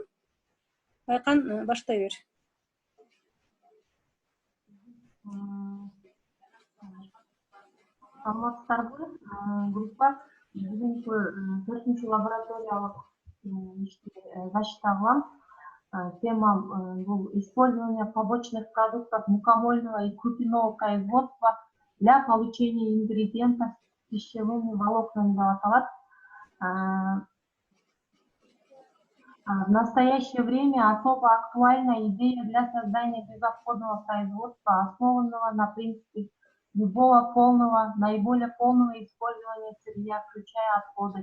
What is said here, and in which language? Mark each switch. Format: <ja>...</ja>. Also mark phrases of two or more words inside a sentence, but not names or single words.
<ky>Айкан, баштай бер. Саламатсыздарбы, группа. Бүгүнкү 4-нчи лабораториялык ишти защита кылам.</ky> <ru>Тема бул использование побочных продуктов мукомольного и крупяного производства для получения ингредиентов с пищевыми волокнами</ru> <ky>деп аталат.</ky> <ru>В настоящее время особо актуальна идея для создания безотходного производства, основанного на принципе любого полного, наиболее полного использования сырья, включая отходы.</ru>